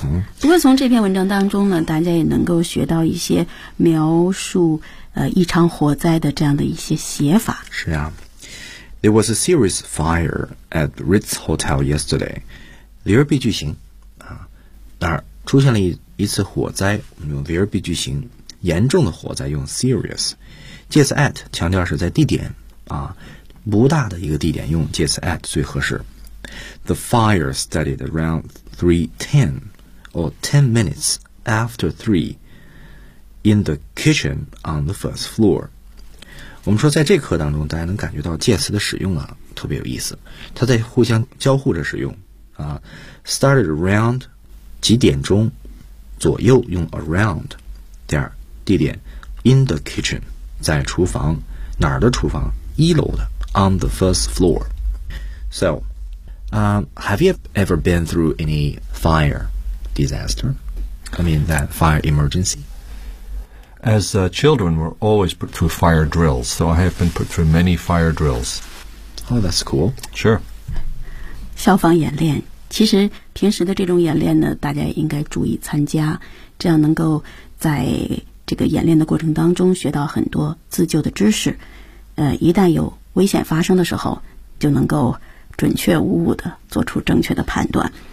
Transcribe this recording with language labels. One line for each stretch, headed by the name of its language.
Chinese: Mm-hmm. 不过从这篇文章当中呢，大家也能够学到一些描述一场火灾的这样的一些写法。是啊。
English: There was a serious fire at Ritz Hotel yesterday.
Chinese: 里边 B 句型啊，那出现了一次火灾，我们用 there be 句型，严重的火灾用 serious， 介词 at 强调是在地点啊，不大的一个地点用介词 at 最合适。
English: The fire started around 3:10 or 10 minutes after 3 in the kitchen on the first floor。
Chinese: 我们说在这课当中大家能感觉到介词的使用啊特别有意思，它在互相交互着使用啊。
English: started around
Chinese: 几点钟左右用 around， 第二地点
English: in the kitchen，
Chinese: 在厨房，哪儿的厨房？一楼的
English: on the first floor。 So have you ever been through any fire disaster? I mean that fire emergency. As children we're always put through fire drills, so I have been put through many fire drills. Oh, that's cool. Sure.
Chinese: 消防演练，其实平时的这种演练呢，大家应该注意参加，这样能够在这个演练的过程当中学到很多自救的知识，一旦有危险发生的时候，就能够准确无误地做出正确的判断。